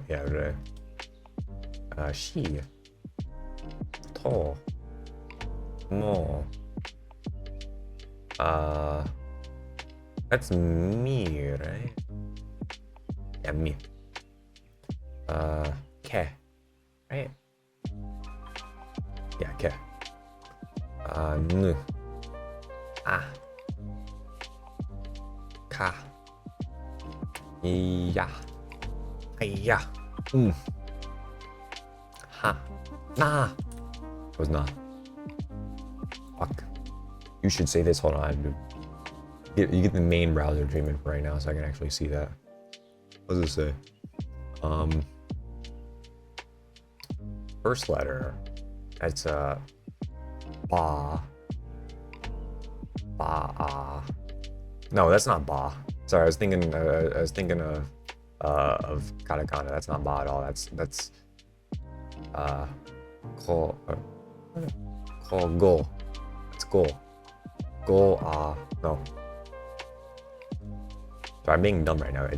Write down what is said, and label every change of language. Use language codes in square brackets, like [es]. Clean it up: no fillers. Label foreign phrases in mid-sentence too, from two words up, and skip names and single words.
[en] She. To. Mo. That's me, right? Yeah, me. Ke. Right? Yeah, ke. N. Ka. Ya. Ya. Ha. Nah. It was not. Fuck. You should say this. Hold on. You get the main browser treatment for right now, so I can actually see that. What does it say? First letter. That's ba. Ba. No, that's not ba. Sorry, I was thinking of katakana. That's not ba at all. That's go. It's go. No. Sorry, I'm being dumb right now.